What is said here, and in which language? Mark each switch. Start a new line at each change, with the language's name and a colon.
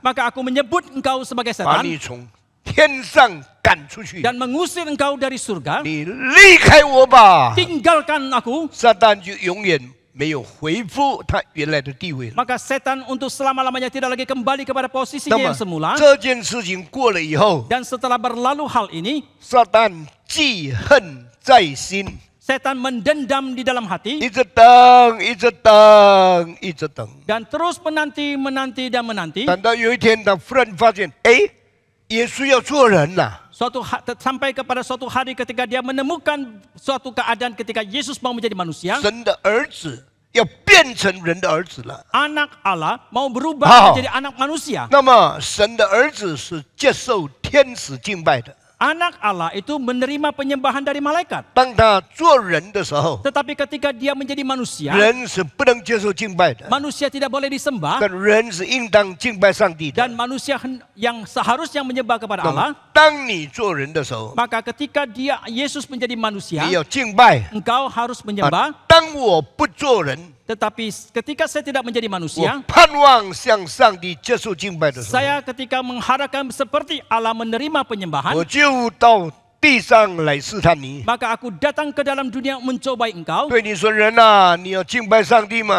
Indonesian: maka aku menyebut engkau sebagai
Chinese: 把
Indonesian: setan
Chinese: 你从天上赶出去。
Indonesian: dan mengusir engkau dari surga.
Chinese: 你离开我吧，
Indonesian: Tinggalkan aku,
Chinese: 撒旦就永远没有恢复他原来的地位了。
Indonesian: maka setan untuk selama-lamanya tidak lagi kembali kepada posisinya
Chinese: 么
Indonesian: yang semula.
Chinese: 这件事情过了以后，
Indonesian: Dan setelah berlalu hal ini,
Chinese: 撒旦记恨在心，
Indonesian: setan mendendam di dalam hati
Chinese: 一直等，一直等，一直等，
Indonesian: dan terus menanti dan menanti.
Chinese: 等到有一天他忽然发现，哎，耶稣要做人了。
Indonesian: Sampai kepada suatu hari ketika dia menemukan suatu keadaan ketika Yesus mau menjadi manusia,
Chinese: 神的儿子要变成人的儿子了。
Indonesian: anak Allah mau berubah Wow. menjadi anak manusia.
Chinese: 那么神的儿子是接受天使敬拜的。
Indonesian: Anak Allah itu menerima penyembahan dari malaikat.
Chinese: 当他做人的时候，
Indonesian: Tetapi ketika dia menjadi manusia,
Chinese: 人是不能接受敬拜的，
Indonesian: manusia tidak boleh disembah
Chinese: 但人是应当敬拜上帝的。
Indonesian: dan manusia yang seharusnya menyembah kepada
Chinese: 那
Indonesian: Allah.
Chinese: 么，当你做人的时候，
Indonesian: Maka ketika Yesus menjadi manusia,
Chinese: 你要敬拜。
Indonesian: engkau harus 啊 menyembah.
Chinese: 当我不做人，
Indonesian: Tetapi ketika saya tidak menjadi
Chinese: 我
Indonesian: manusia,
Chinese: 盼望向上帝接受敬拜的时候，
Indonesian: saya ketika mengharapkan seperti Allah menerima penyembahan,
Chinese: 我就到地上来试探你，
Indonesian: maka aku datang ke dalam dunia mencobai engkau,
Chinese: 对你说：“人啊，你要敬拜上帝吗？